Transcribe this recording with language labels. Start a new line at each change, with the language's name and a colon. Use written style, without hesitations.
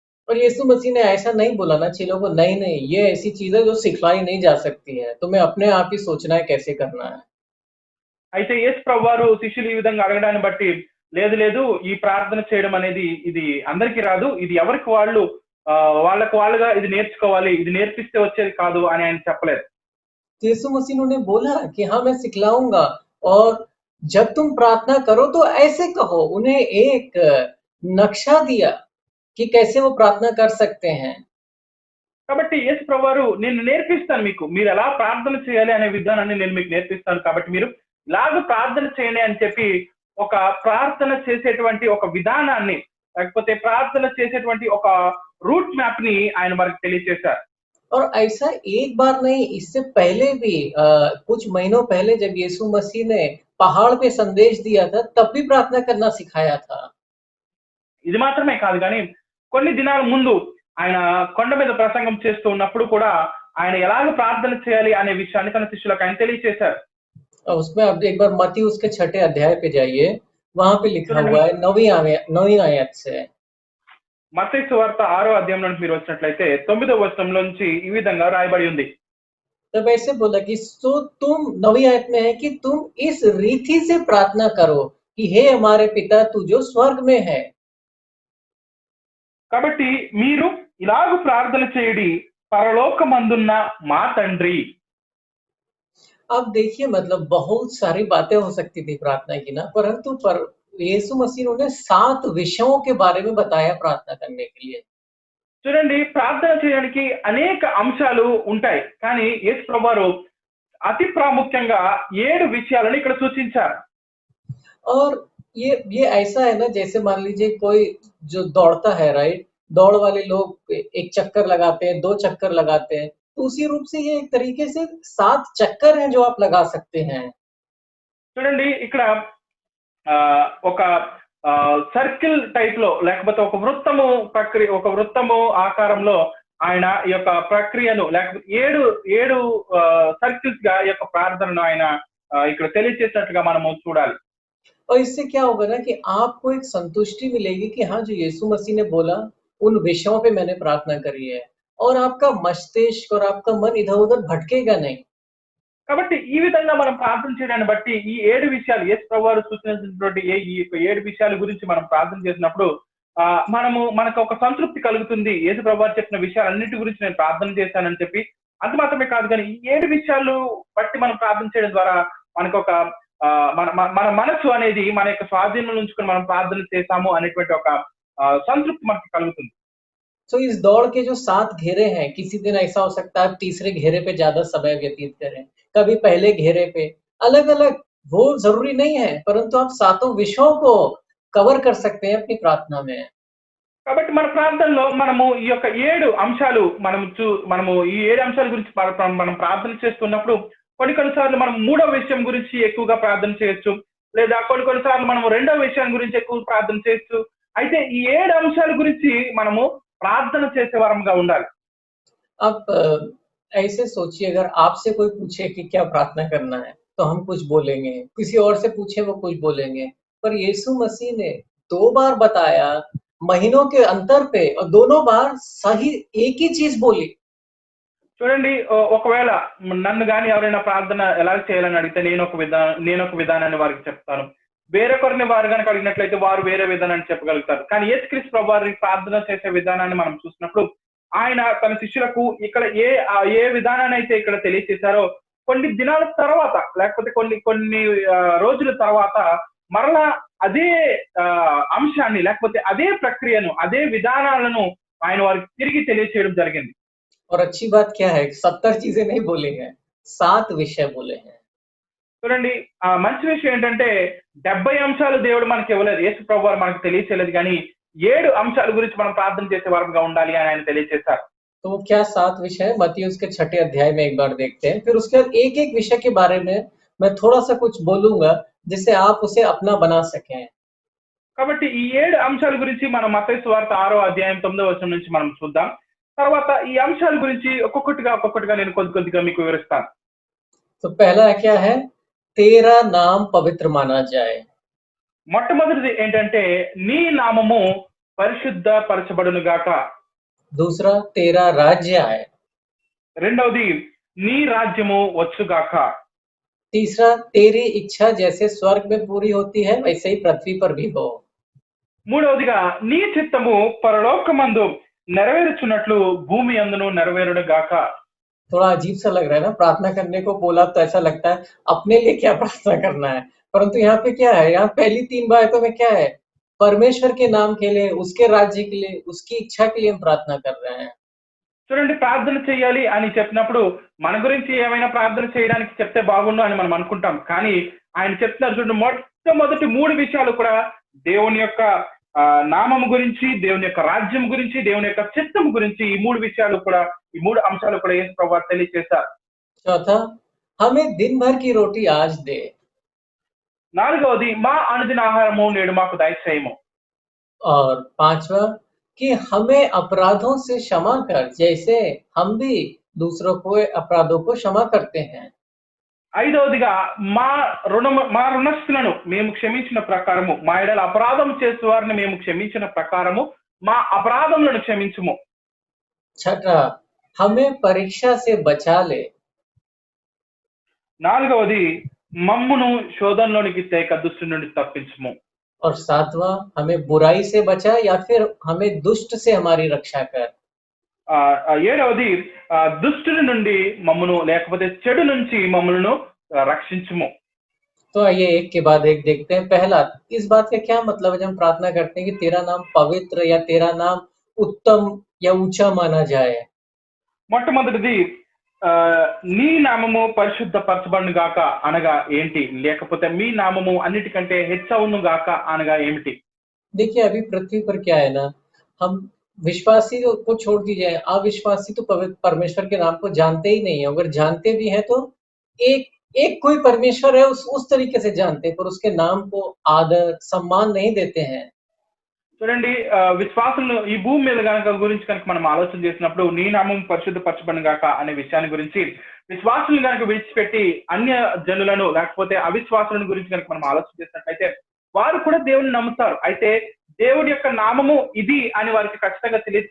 Hindi: और यीशु मसीह ने ऐसा नहीं बोला ना चेलों को, नहीं नहीं, ये ऐसी चीज है जो सिखलाई नहीं जा सकती है, तुम्हें अपने आप ही सोचना है कैसे करना है।
Telugu: అయితే యేసు ప్రభువారు శిష్యులు ఈ విధంగా అడగడాన్ని బట్టి లేదు లేదు, ఈ ప్రార్థన చేయడం అనేది ఇది అందరికీ రాదు, ఇది ఎవరికి వాళ్ళు వాళ్ళకు వాళ్ళుగా ఇది నేర్చుకోవాలి, ఇది నేర్పిస్తే వచ్చేది కాదు అని ఆయన చెప్పలేదు.
Hindi: यीशु मसीह ने बोला कि हाँ मैं सिखलाऊंगा, और जब तुम प्रार्थना करो तो ऐसे कहो। उन्हें एक नक्शा दिया कि कैसे वो प्रार्थना कर सकते हैं।
Telugu: కాబట్టి యేసు ప్రభువారు నేను నేర్పిస్తాను, మీరు ఎలా ప్రార్థన చేయాలి అనే విధానాన్ని నేను మీకు నేర్పిస్తాను, కాబట్టి మీరు ఇలాగ ప్రార్థన చేయండి అని చెప్పి ఒక ప్రార్థన చేసేటువంటి ఒక విధానాన్ని లేకపోతే ప్రార్థన చేసేటువంటి ఒక రూట్ మ్యాప్ ని ఆయన మనకు తెలియజేశారు.
Hindi: और ऐसा एक बार नहीं, इससे पहले भी कुछ महीनों पहले जब यीशु मसीह ने पहाड़ पे संदेश दिया था, तब भी प्रार्थना करना सिखाया था।
Telugu: ఇది మాత్రమే కాదు కానీ కొన్ని దినాల ముందు ఆయన కొండ మీద ప్రసంగం చేస్తూ ఉన్నప్పుడు కూడా ఆయన ఎలాగ ప్రార్థన చేయాలి అనే విషయాన్ని తన శిష్యులకు ఆయన తెలియజేశారు.
Hindi: और उसमें आप एक बार मत्ती उसके 6 अध्याय पे जाइए, वहां पे लिखा हुआ है 9वीं आयत से।
Telugu: మత్తయి సువార్త 6వ అధ్యాయంలో మీరు వచ్చినట్లయితే 9వ వచనంలో నుంచి ఈ విధంగా రాయబడి ఉంది.
Hindi: तब ऐसे बोला कि सो तुम 9वीं आयत में है कि तुम इस रीति से प्रार्थना करो कि हे हमारे पिता तू जो स्वर्ग में है।
Telugu: కాబట్టి మీరు ఇలాగ ప్రార్థన చేయడి, పరలోకమందున్న మా తండ్రి.
Hindi: अब देखिए मतलब बहुत सारी बातें हो सकती थी प्रार्थना की ना, परंतु यीशु मसीह ने 7 विषयों के बारे में बताया प्रार्थना करने के लिए।
Telugu: చూడండి, ప్రార్థన చేయడానికి అనేక అంశాలు ఉంటాయి, కానీ యేసు ప్రభువారు అతి ప్రాముఖ్యంగా 7 విషయాలను ఇక్కడ సూచించారు.
Hindi: और ये ऐसा है ना, जैसे मान लीजिए कोई जो दौड़ता है, राइट, दौड़ वाले लोग एक चक्कर लगाते हैं, 2 चक्कर लगाते हैं, तो उसी रूप से ये एक तरीके से 7 चक्कर हैं जो आप लगा सकते हैं।
Telugu: చూడండి, ఇక్కడ ఒక సర్కిల్ టైప్ లో లేకపోతే ఒక వృత్తము ఆకారంలో ఆయన ఈ యొక్క ప్రక్రియను లేకపోతే 7 సర్కిల్స్ గా ఈ యొక్క ప్రార్థనను ఆయన ఇక్కడ తెలియజేసినట్లుగా మనము చూడాలి.
Hindi: और इससे क्या होगा ना कि आपको एक संतुष्टि मिलेगी कि हाँ, जो यीशु मसीह ने बोला उन विषयों पे मैंने प्रार्थना करी है, और आपका मस्तिष्क और आपका मन इधर-उधर भटकेगा नहीं।
Telugu: కాబట్టి ఈ విధంగా మనం ప్రార్థన చేయడాన్ని బట్టి ఈ 7 విషయాలు యేసు ప్రభువారు సూచించినటువంటి ఈ 7 విషయాల గురించి మనం ప్రార్థన చేసినప్పుడు మనకు ఒక సంతృప్తి కలుగుతుంది. యేసు ప్రభువారు చెప్పిన విషయాలన్నిటి గురించి నేను ప్రార్థన చేశానని చెప్పి. అంత మాత్రమే కాదు కానీ ఈ 7 విషయాలు బట్టి మనం ప్రార్థన చేయడం ద్వారా మనకు ఒక మన మనసు అనేది మన యొక్క స్వాధీనంలో ఉంచుకొని మనం ప్రార్థన చేశాము అనేటువంటి ఒక సంతృప్తి మనకు కలుగుతుంది.
Hindi: तो इस दौड़ के जो 7 घेरे हैं, किसी दिन ऐसा हो सकता है आप तीसरे घेरे पे ज्यादा समय व्यतीत करें, कभी पहले घेरे पे, अलग-अलग, वो जरूरी नहीं है, परंतु आप 7 विषयों को कवर कर सकते हैं अपनी प्रार्थना में।
Telugu: కాబట్టి మన ప్రార్థనలో మనము ఈ యొక్క 7 అంశాలు మనము ఈ 7 అంశాల గురించి మనం ప్రార్థన చేస్తున్నప్పుడు కొన్నిసార్లు మనం 3వ విషయం గురించి ఎక్కువగా ప్రార్థన చేయొచ్చు, లేదా కొన్నిసార్లు మనం 2వ విషయం గురించి ఎక్కువ ప్రార్థన చేయొచ్చు. అయితే ఈ 7 అంశాల గురించి మనము ప్రార్థన చేసే వారంగా ఉండాలి.
Hindi: अब ऐसे सोचिए, अगर आपसे कोई पूछे कि क्या प्रार्थना करना है, तो हम कुछ बोलेंगे, किसी और से पूछे वो कुछ बोलेंगे, पर यीशु मसीह ने 2 बार बताया महीनों के अंतर पे, और दोनों बार सही एक ही चीज बोली।
Telugu: చూడండి, ఒకవేళ నన్ను గాని ఎవరైనా ప్రార్థన ఎలా చేయాలని అడిగితే నేను ఒక విధానాన్ని వారికి చెప్తాను. వేరొకరిని వారు కనుక అడిగినట్లయితే వారు వేరే విధానాన్ని చెప్పగలుగుతారు. కానీ యేసుక్రీస్తు ప్రభువు వారి ప్రార్థన చేసే విధానాన్ని మనం చూసినప్పుడు ఆయన తన శిష్యులకు ఇక్కడ ఏ విధానాన్ని అయితే ఇక్కడ తెలియజేశారో కొన్ని దినాల తర్వాత లేకపోతే కొన్ని రోజుల తర్వాత మరలా అదే అంశాన్ని లేకపోతే అదే ప్రక్రియను అదే విధానాలను ఆయన వారికి తిరిగి తెలియజేయడం జరిగింది.
Hindi: और अच्छी बात क्या है, 70 चीजें नहीं बोली हैं, 7 विषय बोले हैं।
Telugu: చూడండి, మంచి విషయం ఏంటంటే 70 అంశాలు దేవుడు మనకి ఇవ్వలేదు, యేసు ప్రభువారు మనకు తెలియచేయలేదు, కానీ 7 అంశాల గురించి మనం ప్రార్థన చేసే వారంగా ఉండాలి అని ఆయన తెలియజేశారు.
Hindi: तो वो क्या 7 विषय है, मत्ती उसके 6 अध्याय में एक बार देखते हैं, फिर उसके बाद एक-एक विषय के बारे में मैं थोड़ा सा कुछ बोलूंगा जिससे आप उसे अपना बना सकें।
Telugu: కాబట్టి ఈ 7 అంశాల గురించి మనం మత్తయి సువార్త 6వ అధ్యాయం 9వ వచనం నుంచి మనం చూద్దాం. తర్వాత ఈ అంశాల గురించి ఒక్కొక్కటిగా నేను కొద్దిగా మీకు వివరిస్తాను.
Hindi: तो पहला क्या है, तेरा नाम पवित्र माना जाए।
Telugu: మొట్టమొదటిది ఏంటంటే నీ నామము పరిశుద్ధ పరచబడును గాక.
Hindi: दूसरा, तेरा राज्य आए।
Telugu: రెండవది నీ రాజ్యము వచ్చుగాక.
Hindi: तीसरा, तेरी इच्छा जैसे स्वर्ग में पूरी होती है वैसे ही पृथ्वी पर भी हो।
Telugu: మూడవదిగా నీ చిత్తము పరలోకమందు నెరవేరుచున్నట్లు భూమి అందును నెరవేరును గాక.
Hindi: थोड़ा अजीब सा लग रहा है ना, प्रार्थना करने को बोला तो ऐसा लगता है अपने लिए क्या प्रार्थना करना है, परंतु यहाँ पे क्या है, यहाँ पहली 3 बातों में क्या है, परमेश्वर के नाम के लिए, उसके राज्य के लिए, उसकी इच्छा के लिए हम प्रार्थना कर रहे हैं।
Telugu: చూడండి, ప్రార్థన చేయాలి అని చెప్పినప్పుడు మన గురించి ఏమైనా ప్రార్థన చేయడానికి చెప్తే బాగుండు అని మనం అనుకుంటాం. కానీ ఆయన చెప్తున్నారు చూడండి, మొట్టమొదటి 3 విషయాలు కూడా దేవుని యొక్క నామము గురించి, దేవుని యొక్క రాజ్యం గురించి, దేవుని యొక్క చిత్తం గురించి, ఈ 3 విషయాలు కూడా, ఈ 3 అంశాలు కూడా యేసు ప్రభువు తెలియజేశారు.
Hindi: चौथा, हमें दिन भर की रोटी आज दे।
Telugu: 4వది, మా అనుదిన ఆహారము నేడు మాకు దయచేయము.
Hindi: और 5वां, कि हमें अपराधों से क्षमा कर, जैसे हम भी दूसरों को अपराधों को क्षमा करते हैं।
Telugu: 5వదిగా, మా రుణస్థులను మేము క్షమించిన ప్రకారము, మా ఎడల అపరాధం చేసే వారిని మేము క్షమించిన ప్రకారము మా అపరాధములను క్షమించుము.
Hindi: छठा, हमें परीक्षा से बचा ले।
Telugu: 4వది, మమ్మును శోధనలోనికి తేక దుష్టుని నుండి తప్పించుము.
Hindi: और 7वां, हमें बुराई से बचा या फिर हमें दुष्ट से हमारी रक्षा कर।
Telugu: 7వది, దుష్టుని నుండి మమ్మును, లేకపోతే చెడు నుంచి మమ్ములను రక్షించుము.
Hindi: तो आइए एक के बाद एक देखते हैं। पहला, इस बात का क्या मतलब है जब हम प्रार्थना करते हैं कि तेरा नाम पवित्र या तेरा नाम उत्तम या ऊंचा माना जाए।
Telugu: మొట్టమొదటిది, నీ నామము పరిశుద్ధపరచబడును గాక అనగా ఏంటి? లేకపోతే మీ నామము అన్నిటికంటే హెచ్చవును గాక అనగా ఏమిటి?
Hindi: देखिए अभी पृथ्वी पर क्या है ना, हम विश्वासी को छोड़ दीजिए, अविश्वासी तो परमेश्वर के नाम को जानते ही नहीं है। अगर जानते भी हैं तो एक एक कोई परमेश्वर है, उस तरीके से जानते हैं, पर उसके नाम को आदर सम्मान नहीं देते हैं।
Telugu: చూడండి, విశ్వాసులు ఈ భూమి మీద గురించి కనుక మనం ఆలోచన చేసినప్పుడు, నీ నామం పరిశుద్ధపరచబడును గాక అనే విషయాన్ని గురించి విశ్వాసులను కనుక విడిచిపెట్టి అన్య జనులను, లేకపోతే అవిశ్వాసులను గురించి కనుక మనం ఆలోచన చేసినట్లయితే వారు కూడా దేవుని నమ్ముతారు. అయితే దేవుడి యొక్క నామము ఇది అని వారికి ఖచ్చితంగా తెలియదు.